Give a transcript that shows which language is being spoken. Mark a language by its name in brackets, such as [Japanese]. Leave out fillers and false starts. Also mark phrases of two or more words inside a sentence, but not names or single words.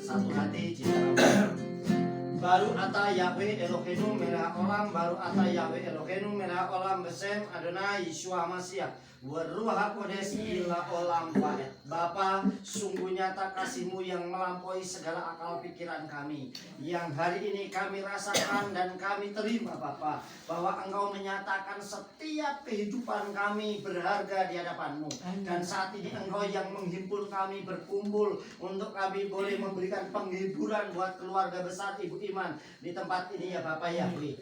[Indonesian] bersatu hati di dalam [Hebrew] ברוך אתה יהוה אלוהינו מלך עולם, ברוך אתה יהוה אלוהינו מלך עולם בשם אדוני ישוע משיח ורוח הקודש לעולם ועד. [Indonesian] Bapa, sungguh nyata kasih-Mu yang melampaui segala akal pikiran kami, yang hari ini kami rasakan dan kami terima Bapa, bahwa Engkau menyatakan setiap kehidupan kami berharga di hadapan-Mu. Dan saat ini Engkau yang menghimpun kami berkumpul untuk kami boleh memberikan penghiburan buat keluarga besar Ibu Iman di tempat ini ya Bapak Yahweh.